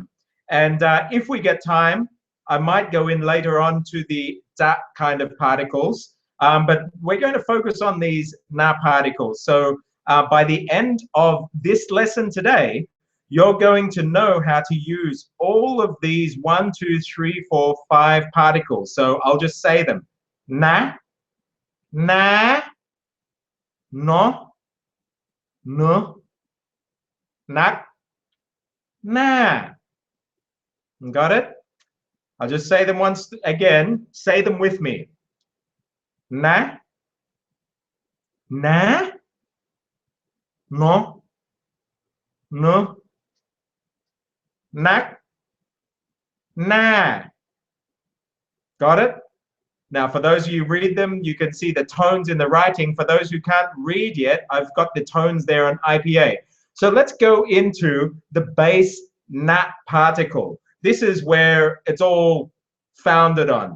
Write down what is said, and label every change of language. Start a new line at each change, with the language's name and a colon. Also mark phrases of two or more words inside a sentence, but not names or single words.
English: And if we get time, I might go in later on to the da kind of particles, but we're going to focus on these na particles. So by the end of this lesson today, you're going to know how to use all of these 1, 2, 3, 4, 5 particles. So I'll just say them.
Thai: Na, no, no, nak, na.
English: Got it? I'll just say them once again. Say them with me.
Thai: Na, no, no, nak, na.
English: Got it? Now, for those of you who read them, you can see the tones in the writing. For those who can't read yet, I've got the tones there on IPA. So let's go into the base na particle. This is where it's all founded on.